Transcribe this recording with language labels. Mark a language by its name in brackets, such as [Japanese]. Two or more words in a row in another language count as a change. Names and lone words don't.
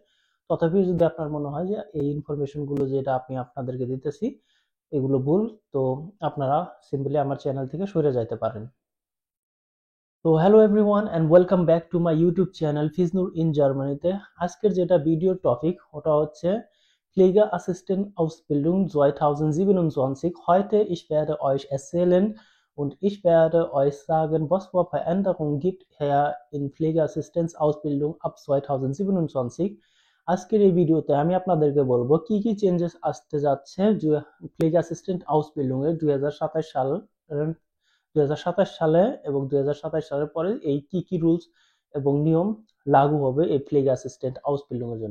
[Bangla] তথাপি যদি আপনার মনে হয় যে এই ইনফরমেশনগুলো যেটা আমি আপনাদেরকে দিতেছি এগুলো ভুল, তো আপনারা সিম্পলি আমার চ্যানেল থেকে সরে যাইতে পারেন। [English] so hello everyone and welcome back to my YouTube channel Fiznur in Germany. [Bangla] আজকের যেটা ভিডিও টপিক ওটা হচ্ছে [German] Pflege Assistent Ausbildung [Bangla] 2027. [German] Heute ich werde euch erzählen und ich werde euch sagen, was für Veränderungen gibt es in Pflegeassistenz Ausbildung ab 2027. [Bangla] আজকের এই ভিডিওতে আমি আপনাদেরকে বলবো কি কি চেঞ্জেস আসতে যাচ্ছে [German] Pflege Assistent Ausbildung [Bangla] এর 2027 সালে এবং 2027 সালের পরে এই কি কি রুলস এবং নিয়ম লাগু হবে এই [German] Pflege Assistent Ausbildung [Bangla] এর জন্য।